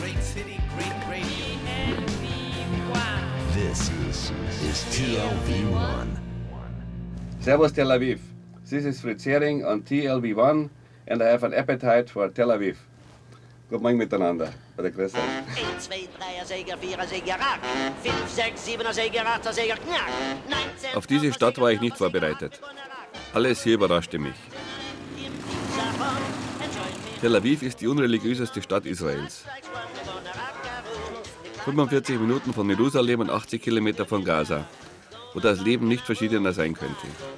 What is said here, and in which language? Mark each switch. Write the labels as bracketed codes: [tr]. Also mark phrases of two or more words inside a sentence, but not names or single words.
[en] Great City, Great Radio. TLV1. This is TLV1. [de] Servus Tel Aviv. [en] This is Fritz Hering on TLV1 and I have an appetite for Tel Aviv. [de] Guten Morgen miteinander bei der Grüße. 1, 2, 3er Säger, 4er Säger, Rack. 5, 6, 7er Säger, 8er Säger, Knack. 19, Auf diese Stadt war ich nicht vorbereitet. Alles hier überraschte mich. Tel Aviv ist die unreligiöseste Stadt Israels. 45 Minuten von Jerusalem und 80 Kilometer von Gaza, wo das Leben nicht verschiedener sein könnte.